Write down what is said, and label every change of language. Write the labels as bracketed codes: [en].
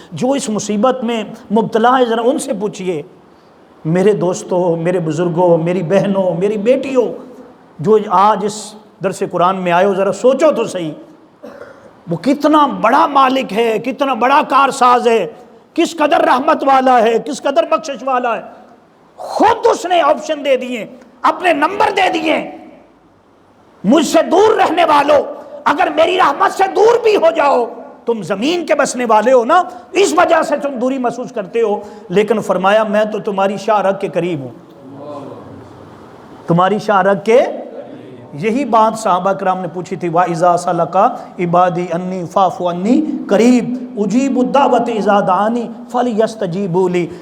[ur] جو اس مصیبت میں مبتلا ہے ذرا ان سے پوچھئے. میرے دوستوں، میرے بزرگوں، میری بہنوں، میری بیٹیوں، جو آج اس درس قرآن میں آئے ہو، ذرا سوچو تو صحیح، وہ کتنا بڑا مالک ہے، کتنا بڑا کارساز ہے، کس قدر رحمت والا ہے، کس قدر بخشش والا ہے. خود اس نے آپشن دے دیے، اپنے نمبر دے دیے. مجھ سے دور رہنے والوں، اگر میری رحمت سے دور بھی ہو جاؤ، تم زمین کے بسنے والے ہو نا، اس وجہ سے تم دوری محسوس کرتے ہو، لیکن فرمایا میں تو تمہاری شاہ رگ کے قریب ہوں. تمہاری شاہ رگ کے. یہی بات صحابہ کرام نے پوچھی تھی، [ar] وَإِذَا سَأَلَكَ عِبَادِي أَنِّي فَاعْفُ عَنِّي قَرِيبٌ أُجِيبُ الدَّعْوَةَ إِذَا دَعَانِي فَلْيَسْتَجِيبُوا لِي.